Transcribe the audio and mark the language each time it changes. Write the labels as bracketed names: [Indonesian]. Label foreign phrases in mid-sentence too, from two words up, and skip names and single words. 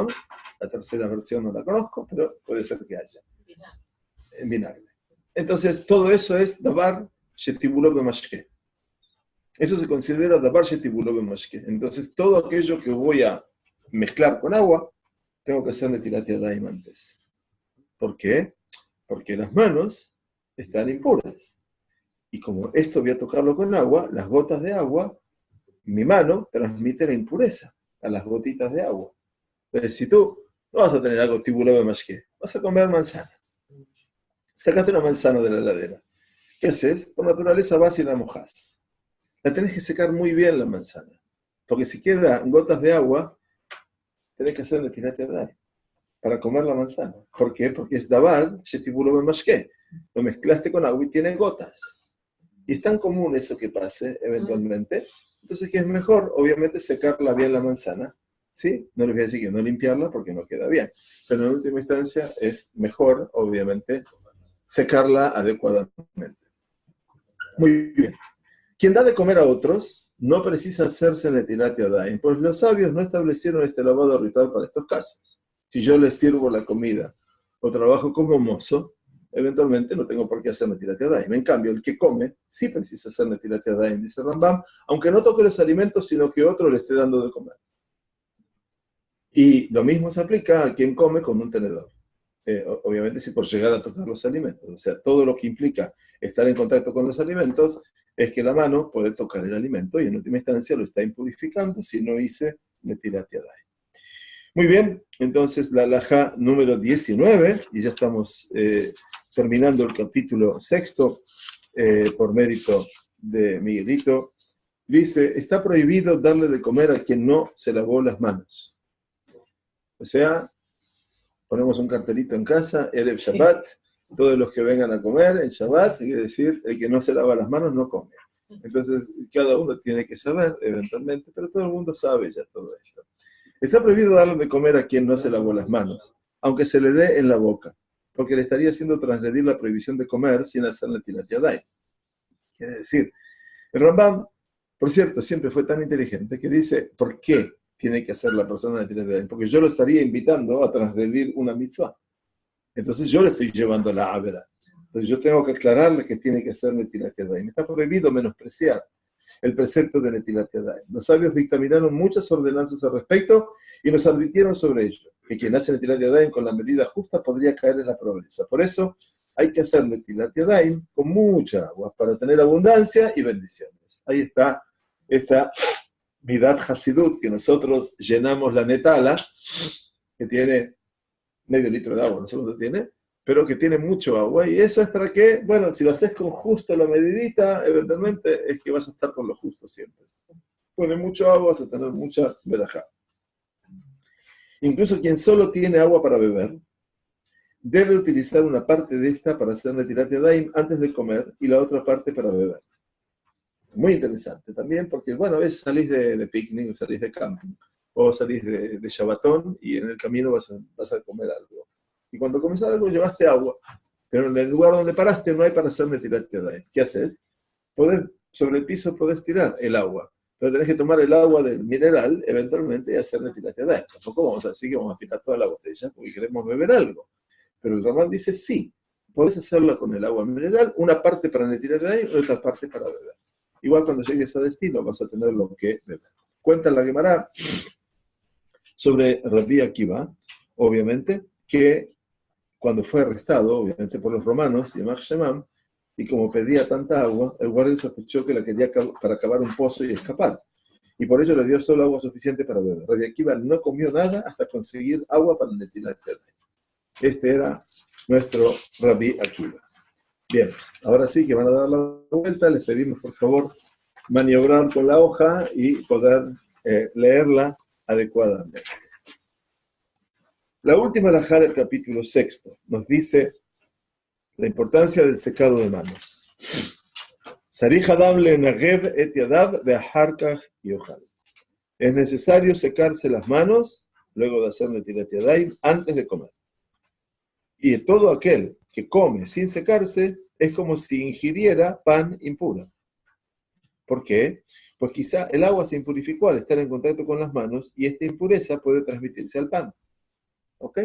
[Spanish] La tercera versión no la conozco, pero puede ser que haya. En vinagre. Entonces, todo eso es [Hebrew] דבר שטיבולו במשקה. [Spanish] Eso se considera [Hebrew] דבר שטיבולו במשקה. [Spanish] Entonces, todo aquello que voy a mezclar con agua, tengo que hacer [Hebrew] נטילת ידיים [Spanish] antes. ¿Por qué? Porque las manos están impuras. Y como esto voy a tocarlo con agua, las gotas de agua, mi mano transmite la impureza a las gotitas de agua. Entonces, si tú no vas a tener algo [Hebrew] טיבולו במשקה, [Spanish] vas a comer manzana. Sacaste una manzana de la heladera. ¿Qué haces? Por naturaleza vas y la mojás. La tenés que secar muy bien la manzana. Porque si quedan gotas de agua, tenés que hacer [Hebrew] נטילת ידיים [Spanish] para comer la manzana. ¿Por qué? Porque es [Hebrew] דבר שטיבולו במשקה. [Spanish] Lo mezclaste con agua y tiene gotas. Y es tan común eso que pase eventualmente. Entonces, ¿qué es mejor? Obviamente secarla bien la manzana. ¿Sí? No les voy a decir que no limpiarla porque no queda bien. Pero en última instancia es mejor, obviamente, secarla adecuadamente. Muy bien. Quien da de comer a otros no precisa hacerse [Hebrew] נטילת ידיים, [Spanish] pues los sabios no establecieron este lavado ritual para estos casos. Si yo les sirvo la comida o trabajo como mozo, eventualmente no tengo por qué hacer [Hebrew] נטילת ידיים. [Spanish] En cambio, el que come sí precisa hacer [Hebrew] נטילת ידיים, [Spanish] dice Rambam, aunque no toque los alimentos, sino que otro le esté dando de comer. Y lo mismo se aplica a quien come con un tenedor. Obviamente si por llegar a tocar los alimentos. O sea, todo lo que implica estar en contacto con los alimentos es que la mano puede tocar el alimento y en última instancia lo está impurificando si no hice [Hebrew] נטילת ידיים. [Spanish] Muy bien, entonces la halajá número 19, y ya estamos terminando el capítulo 6 por mérito de Miguelito, dice, está prohibido darle de comer a quien no se lavó las manos. O sea, ponemos un cartelito en casa, [Hebrew] ערב שבת, [Spanish] todos los que vengan a comer en Shabbat, quiere decir, el que no se lava las manos no come. Entonces, cada uno tiene que saber, eventualmente, pero todo el mundo sabe ya todo esto. Está prohibido darle de comer a quien no se lavó las manos, aunque se le dé en la boca, porque le estaría haciendo transgredir la prohibición de comer sin hacer [Hebrew] נטילת ידיים. [Spanish] Quiere decir, el Rambam, por cierto, siempre fue tan inteligente que dice, ¿por qué tiene que hacer la persona [Hebrew] נטילת ידיים? [Spanish] Porque yo lo estaría invitando a transgredir una mitzvah. Entonces yo le estoy llevando la avera. Entonces yo tengo que aclararle que tiene que hacer [Hebrew] נטילת ידיים. [Spanish] Está prohibido menospreciar el precepto de [Hebrew] נטילת ידיים. [Spanish] Los sabios dictaminaron muchas ordenanzas al respecto y nos advirtieron sobre ello, que quien hace [Hebrew] נטילת ידיים [Spanish] con la medida justa podría caer en la pobreza. Por eso hay que hacer [Hebrew] נטילת ידיים [Spanish] con mucha agua para tener abundancia y bendiciones. Ahí está esta [Hebrew] מידת חסידות [Spanish] que nosotros llenamos la netala, que tiene medio litro de agua, no sé cuánto tiene, pero que tiene mucho agua, y eso es para que, bueno, si lo haces con justo la medidita, eventualmente es que vas a estar con lo justo siempre. Pone mucho agua, vas a tener mucha verajá. Incluso quien solo tiene agua para beber, debe utilizar una parte de esta para hacer [Hebrew] נטילת ידיים [Spanish] antes de comer, y la otra parte para beber. Muy interesante también, porque, bueno, a veces salís de picnic, o salís de camping, o salís de Shabbatón, y en el camino vas a comer algo. Y cuando comes algo, llevaste agua, pero en el lugar donde paraste no hay para hacer [Hebrew] נטילת ידיים. [Spanish] ¿Qué haces? Sobre el piso podés tirar el agua, pero tenés que tomar el agua del mineral, eventualmente, y hacer [Hebrew] נטילת ידיים. [Spanish] Tampoco vamos a decir que vamos a tirar toda la botella, porque queremos beber algo. Pero el Rambam dice, sí, podés hacerla con el agua mineral, una parte para [Hebrew] נטילת ידיים [Spanish] y otra parte para beber. Igual cuando llegues a destino vas a tener lo que beber. Cuenta la Gemara sobre Rabbi Akiva, obviamente, que cuando fue arrestado, obviamente por los romanos, [Hebrew] ימח שמם, [Spanish] y como pedía tanta agua, el guardia sospechó que la quería para cavar un pozo y escapar. Y por ello le dio solo agua suficiente para beber. Rabbi Akiva no comió nada hasta conseguir agua para [Hebrew] נטילת ידיים. [Spanish] Este era nuestro Rabbi Akiva. Bien, ahora sí que van a dar la vuelta, les pedimos por favor maniobrar con la hoja y poder leerla adecuadamente. La última halajá del capítulo 6 nos dice la importancia del secado de manos. [Hebrew] צריך אדם לנגב את ידיו ואחר כך יאכל. [Spanish] Es necesario secarse las manos luego de hacer [Hebrew] נטילת ידיים [Spanish] antes de comer. Y todo aquel que come sin secarse es como si ingiriera pan impuro. ¿Por qué? Pues quizá el agua se impurificó al estar en contacto con las manos y esta impureza puede transmitirse al pan. ¿Ok?